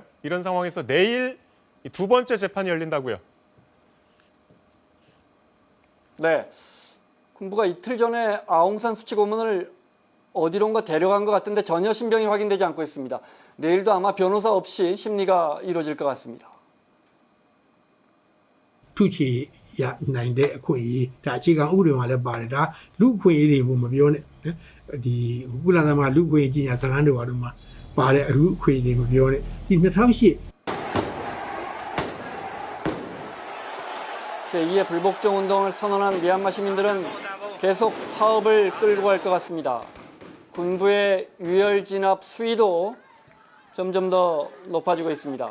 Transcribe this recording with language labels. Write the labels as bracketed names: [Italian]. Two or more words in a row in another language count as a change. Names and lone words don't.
[Korean] 이런 상황에서 내일 두 번째 재판이 열린다고요. 네, 군부가 이틀 전에 아웅산 수치 고문을 어디론가 데려간 것 같은데 전혀 신병이 확인되지 않고 있습니다. 내일도 아마 변호사 없이 심리가 이루어질 것 같습니다. [Burmese] ထုချေရနိုင်တဲ့အခွင့်အရေးဒါအခြေခံဥပဒေမှာလည်းပါတယ်ဒါလူအခွင့်အရေးတွေကိုမပြောနဲ့ဒီကုလသမဂ္ဂလူအခွင့်အရေးကြီးညာဇာတ်လမ်းတွေပါတော့မှာပါတဲ့အလူအခွင့်အရေးတွေမပြောနဲ့ဒီ2008 [Korean] 제2의 불복종 운동을 선언한 미얀마 시민들은 계속 파업을 끌고 갈 것 같습니다. 군부의 유혈 진압 수위도 점점 더 높아지고 있습니다.